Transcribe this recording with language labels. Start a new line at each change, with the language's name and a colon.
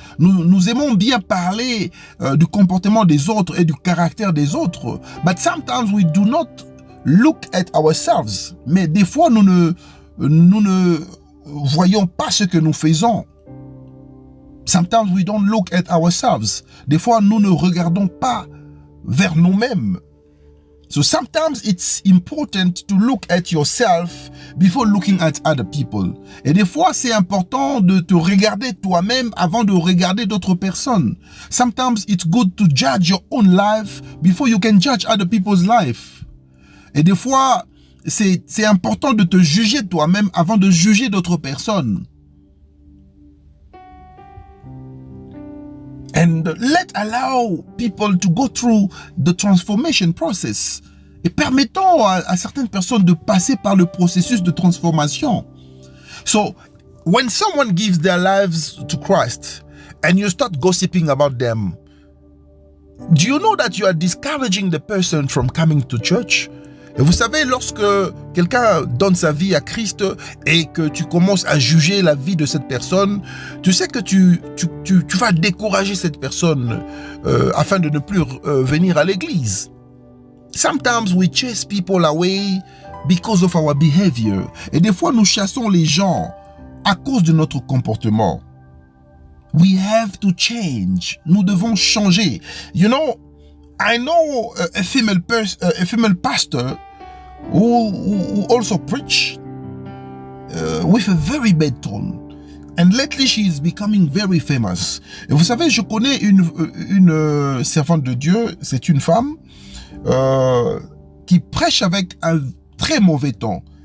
French: Nous aimons bien parler du comportement des autres et du caractère des autres.
English: But sometimes we do not look at ourselves.
French: Mais des fois, nous ne voyons pas ce que nous faisons.
English: Sometimes we don't look at ourselves.
French: Des fois, nous ne regardons pas vers nous-mêmes.
English: So sometimes it's important to look at yourself before looking at other people.
French: Et des fois, c'est important de te regarder toi-même avant de regarder d'autres personnes.
English: Sometimes it's good to judge your own life before you can judge other people's life.
French: Et des fois, c'est important de te juger toi-même avant de juger d'autres personnes.
English: And allow people to go through the transformation process.
French: Et permettons à certaines personnes de passer par le processus de transformation.
English: So, when someone gives their lives to Christ and you start gossiping about them, do you know that you are discouraging the person from coming to church?
French: Et vous savez, lorsque quelqu'un donne sa vie à Christ et que tu commences à juger la vie de cette personne, tu sais que tu vas décourager cette personne afin de ne plus venir à l'église.
English: Sometimes we chase people away because of our behavior.
French: Et des fois, nous chassons les gens à cause de notre comportement.
English: We have to change.
French: Nous devons changer.
English: You know, I know a female pastor who also preach with a very bad tone. And lately she is becoming very famous.
French: Et vous savez, je connais une servante de Dieu, c'est une femme qui prêche avec un très mauvais ton.